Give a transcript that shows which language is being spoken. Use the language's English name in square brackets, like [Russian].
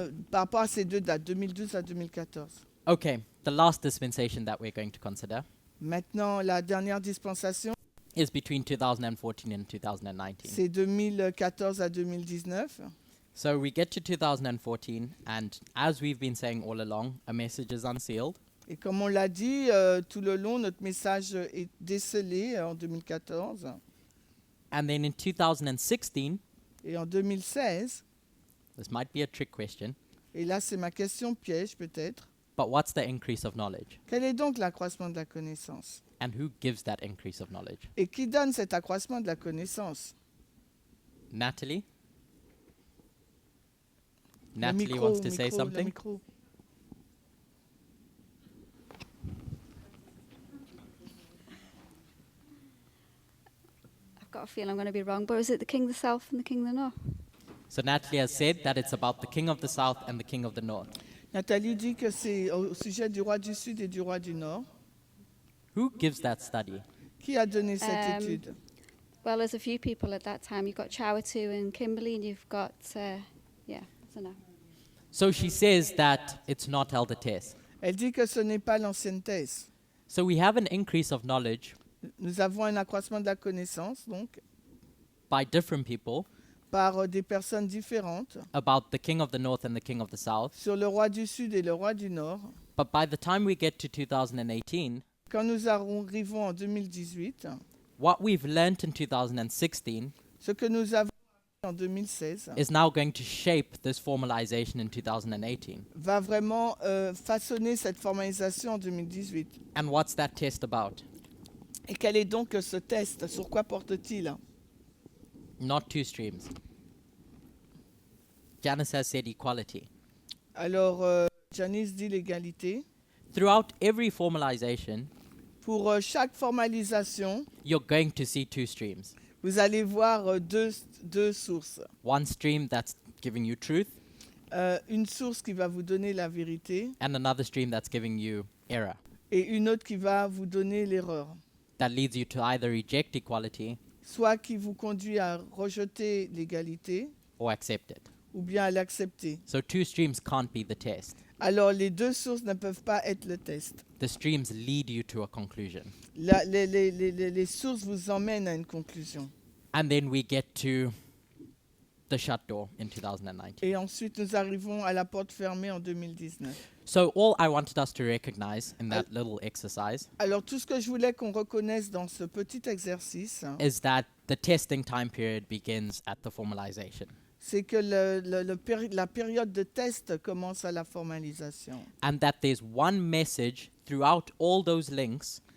[French] Par rapport à ces deux dates, 2012 à 2014. [English] Okay, the last dispensation that we're going to consider [French] Maintenant, la dernière dispensation, [English] is between 2014 and 2019. [French] c'est 2014 à 2019. [English] So we get to 2014, and as we've been saying all along, a message is unsealed. [French] Et comme on l'a dit, tout le long, notre message est décelé en 2014. [English] And then in 2016, [French] Et en 2016, [English] this might be a trick question, [French] et là c'est ma question piège peut-être, [English] but what's the increase of knowledge? [French] quel est donc l'accroissement de la connaissance? [English] And who gives that increase of knowledge? [French] Et qui donne cet accroissement de la connaissance? [English] Natalie? [French] Le [English] Natalie [French] micro, [English] wants to say [French] le [English] something. [French] micro. [English] I've got a feeling I'm going to be wrong, but is it the king of the south and the king of the north? So Natalie has said that it's about the king of the south and the king of the north. [French] Nathalie dit que c'est au sujet du roi du Sud et du roi du Nord. [English] Who gives that study? [French] Qui a donné cette étude? [English] Well, there's a few people at that time. You've got Chawatu and Kimberley, and you've got, yeah, so no. So she says that it's not held a test. [French] Elle dit que ce n'est pas l'ancienne thèse. [English] So we have an increase of knowledge [French] Nous avons un accroissement de la connaissance, donc, [English] by different people [French] par des personnes différentes [English] about the king of the north and the king of the south. [French] sur le roi du Sud et le roi du Nord. [English] But by the time we get to 2018, [French] Quand nous arrivons en 2018, [English] what we've learnt in 2016 [French] ce que nous avons appris en 2016 [English] is now going to shape this formalization in 2018. [French] va vraiment façonner cette formalisation en 2018. [English] And what's that test about? [French] Et quel est donc ce test? Sur quoi porte-t-il? [English] Not 2 streams. Janice has said equality. [French] Alors, Janice dit l'égalité. [English] Throughout every formalization, [French] Pour chaque formalisation, [English] you're going to see 2 streams. [French] vous allez voir deux sources. [English] One stream that's giving you truth, [French] Une source qui va vous donner la vérité [English] and another stream that's giving you error. [French] et une autre qui va vous donner l'erreur. [English] That leads you to either reject equality [French] Soit qui vous conduit à rejeter l'égalité [English] or accept it. [French] ou bien à l'accepter. [English] So 2 streams can't be the test. [French] Alors, les deux sources ne peuvent pas être le test. [English] The streams lead you to a conclusion. [French] Les sources vous emmènent à une conclusion. [English] And then we get to the shut door in 2019. [French] Et ensuite, nous arrivons à la porte fermée en 2019. [English] So all I wanted us to recognize in that little exercise [French] Alors, tout ce que je voulais qu'on reconnaisse dans ce petit exercice, [English] is that the testing time period begins at the formalization. [French] c'est que la période de test commence à la formalisation. [English] And that there's one message throughout all those links